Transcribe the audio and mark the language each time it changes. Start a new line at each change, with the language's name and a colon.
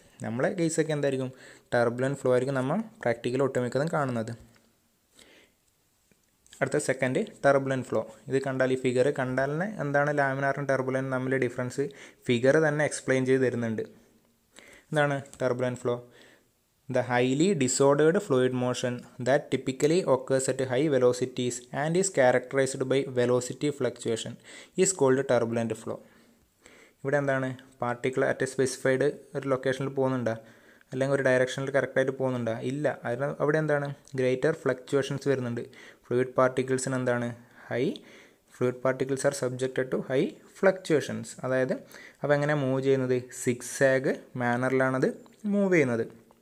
Malayalam: നമ്മളെ കേസൊക്കെ എന്തായിരിക്കും? ടർബുലൻറ്റ് ഫ്ലോ ആയിരിക്കും നമ്മൾ പ്രാക്ടിക്കൽ ഒട്ടുമിക്കതും കാണുന്നത്. അടുത്ത സെക്കൻഡ്, ടർബുലൻറ്റ് ഫ്ലോ. ഇത് കണ്ടാൽ ഈ ഫിഗർ കണ്ടാൽ തന്നെ എന്താണ് ലാമിനാറും ടർബുലൻറ്റും തമ്മിൽ ഡിഫറൻസ് ഫിഗർ തന്നെ എക്സ്പ്ലെയിൻ ചെയ്ത് തരുന്നുണ്ട്. എന്താണ് turbulent flow?
English: The highly disordered fluid motion that typically occurs at high velocities and is characterized by velocity fluctuation is called turbulent flow.
Malayalam: ഇവിടെ എന്താണ്, പാർട്ടിക്കിൾ
English: at a specified
Malayalam: ഒരു ലൊക്കേഷനിൽ പോകുന്നുണ്ടോ, അല്ലെങ്കിൽ ഒരു ഡയറക്ഷനിൽ കറക്റ്റായിട്ട് പോകുന്നുണ്ടോ? ഇല്ല. അതിന് അവിടെ എന്താണ്, ഗ്രേറ്റർ ഫ്ലക്ച്വേഷൻസ് വരുന്നുണ്ട്. ഫ്ലൂയിഡ് പാർട്ടിക്കിൾസിന് എന്താണ്,
English: Fluid particles are subjected to high fluctuations.
Malayalam: അതായത് അപ്പോൾ എങ്ങനെയാണ് മൂവ് ചെയ്യുന്നത്, സിക്സാഗ് മാനറിലാണത് മൂവ് ചെയ്യുന്നത്.